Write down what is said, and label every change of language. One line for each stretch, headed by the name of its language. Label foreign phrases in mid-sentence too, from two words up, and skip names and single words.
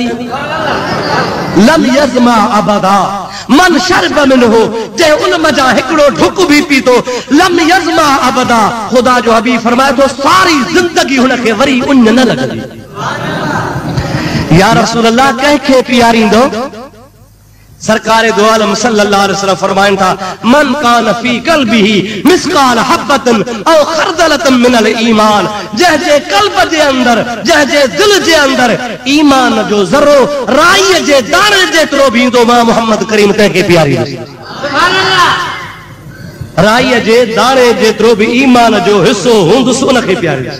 Arabic: لم يظمأ أبدا من شرب منه,
Sindhi: जे उन मजा हिकिड़ो ढुक भी पीतो
Arabic: لم يظمأ أبدا,
Sindhi: ख़ुदा जो हबीब फरमाए थो सारी जिंदगी हुनखे वरी उञ न लॻंदी।
Arabic: يا رسول الله
Sindhi: कंहिंखे पीआरींदो? सरकारे दो आलम
Arabic: صلى الله عليه وسلم
Sindhi: फरमाइनि था
Arabic: من كان في قلبه مثقال حبة أو خردلة من الإيمان,
Sindhi: जंहिंजे क़ल्ब जे अंदर, जंहिंजे दिल जे अंदर ईमान जो ज़रो राईअ जे दाणे जेतिरो भी ईंदो मां मोहम्मद करीम तंहिंखे पीआरींदुसि।
Arabic: سبحان الله.
Sindhi: राईअ जे दाणे जेतिरो भी ईमान जो हिस्सो हूंदुसि उनखे पीआरींदुसि।